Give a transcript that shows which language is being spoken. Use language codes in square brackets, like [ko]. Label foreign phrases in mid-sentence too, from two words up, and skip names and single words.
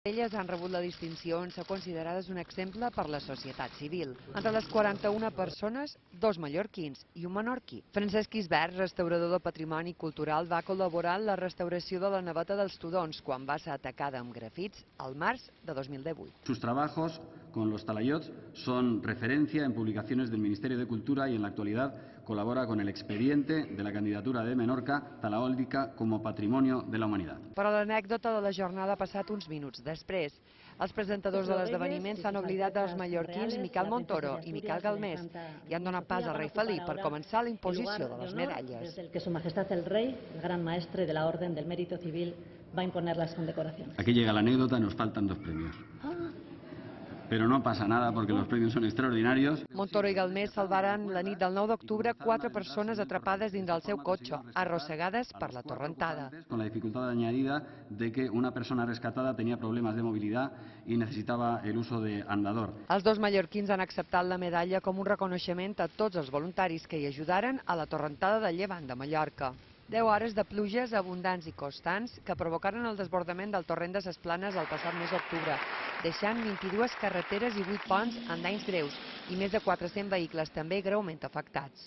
[ca] Elles han rebut la distinció en ser considerades un exemple per la societat civil. Entre les 41 persones, 2 mallorquins i un menorquí. Francesc Isbert, restaurador de patrimoni cultural, va col·laborar en la restauració de la naveta dels Tudons quan va ser atacada amb grafits al març de 2018. [es] Sus trabajos con los talayots son referencia en publicaciones del Ministerio de Cultura y en la actualidad colabora con el expediente de la candidatura de Menorca talaòlica como patrimonio de la humanidad. [ca] Però l'anècdota de la jornada ha passat uns minuts després. Els presentadors de l'esdeveniment s'han oblidat dels mallorquins Miquel Montoro i Miquel Galmés i han donat pas al rei Felip per començar la imposició de les medalles. Des del que [es] Su Majestad el Rey, el Gran Maestre de la Orden del Mérito Civil, va a imponer las condecoraciones. Aquí llega la anécdota, nos faltan 2 premios. Pero no pasa nada porque los premios son extraordinarios. [ca] Montoro i Galmés salvaren la nit del 9 d'octubre 4 persones atrapades dins del seu cotxe, arrossegades per la torrentada. [es] Con la dificultad añadida de que una persona rescatada tenía problemas de movilidad y necesitaba el uso de andador. [ca] Els 2 mallorquins han acceptat la medalla com un reconeixement a tots els voluntaris que hi ajudaren a la torrentada de Llevant de Mallorca. 10 hores de pluges abundants i constants que provocaren el desbordament del torrent de ses Planes el passat mes d'octubre, deixant 22 carreteres i 8 ponts amb danys greus i més de 400 vehicles també greument afectats.